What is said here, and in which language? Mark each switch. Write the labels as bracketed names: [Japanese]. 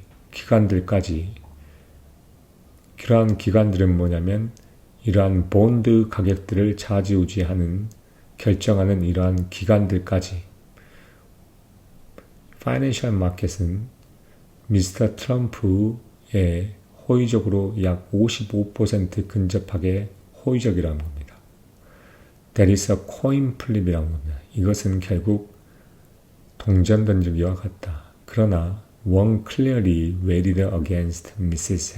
[Korean] 기관들까지, 그러한 기관들은 뭐냐면 이러한 본드 가격들을 좌지우지하는, 결정하는 이러한 기관들까지, 파이낸셜 마켓은 미스터 트럼프의 호의적으로 약 55% 근접하게 호의적이라는 겁니다. [English] That is a coin flip이라는 겁니다. [Korean] 이것은 결국 동전 던지기와 같다. 그러나 [English] one clearly weighted against Mrs.